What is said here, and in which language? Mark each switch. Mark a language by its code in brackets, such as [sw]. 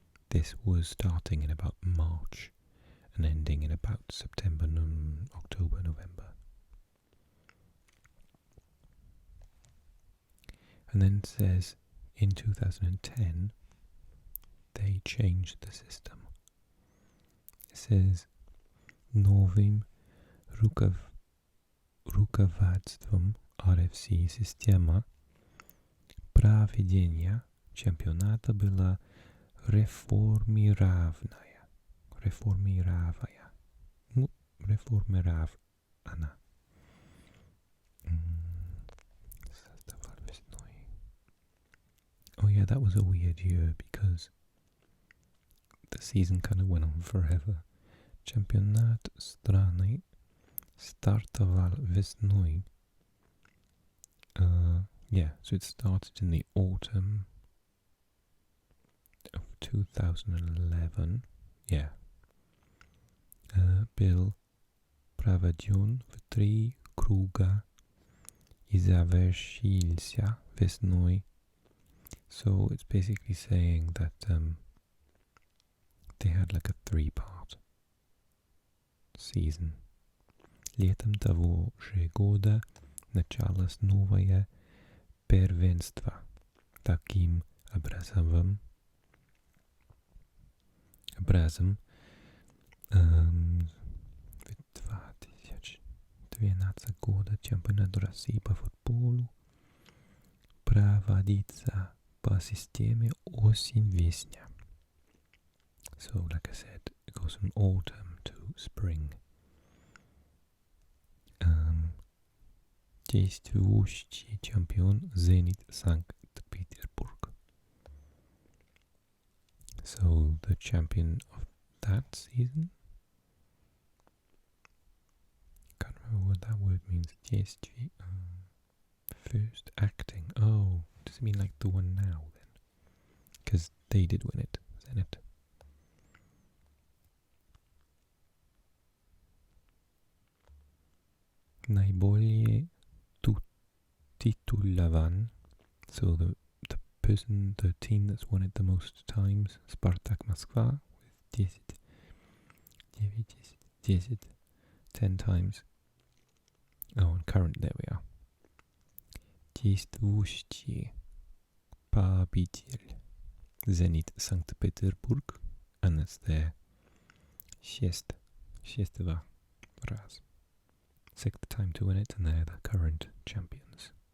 [en] This was starting in about March and ending in about September, October, November. And then it says in 2010 they changed the system. It says [ru] новым руководством RFC система проведения чемпионата была реформирована. [en] Oh yeah, that was a weird year because the season kind of went on forever. [ru] Чемпионат страны стартовал весной. [en] Yeah, so it started in the autumn of 2011. Yeah. [ru] Был проведен в 3 круга и завершился весной. [en] So it's basically saying that they had like a 3-part season. [ru] Летом того же года началось новое первенство. Таким образом 2012 года чемпионат России по футболу проводится по системе осень-весня. [en] So, like I said, it goes from autumn to spring. [ru] Действующий чемпион Зенит Санкт-Петербург. [en] So, the champion of that season? Can't remember what that word means. [ru] Действие. [en] First acting. Oh, does it mean like the one now then? Because they did win it, Zenit. [ru] Наиболее титулован. [en] So the team that's won it the most times, Spartak Moskva with 10 times. Oh, and current, there we are. [ru] Действующий победитель Zenit Санкт-Петербург, [en] and it's their [ru] шестого раз. [en] Sixth time to win it, and they're the current champions.